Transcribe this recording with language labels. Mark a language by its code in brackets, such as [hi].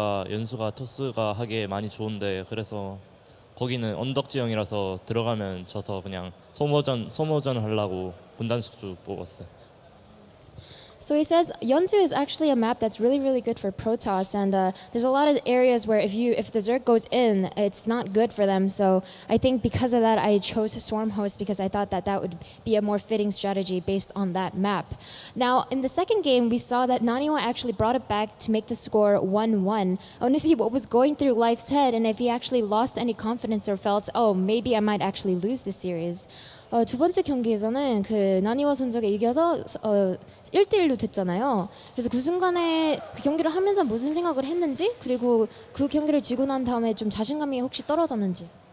[ko] 연수가 토스가 하기에 많이 좋은데 그래서 거기는 언덕 지형이라서 들어가면 져서 그냥 소모전을 하려고 군단 숙주 뽑았어요. [en] So he says Yeonsu is actually a map that's really, really good for Protoss, and there's a lot of areas where if the Zerg goes in, it's not good for them. So I think because of that, I chose Swarm Host because I thought that would be a more fitting strategy based on that map. Now, in the second game, we saw that Naniwa actually brought it back to make the score 1-1. I want to see what was going through Life's head and if he actually lost any confidence or felt, oh, maybe I might actually lose this series. [ko] 두 번째 경기에서는 그 나니와 선수가 이겨서 1대1로 됐잖아요. 그래서 그 순간에 그 경기를 하면서 무슨 생각을 했는지, 그리고 그 경기를 지고 난 다음에 좀 자신감이 혹시 떨어졌는지.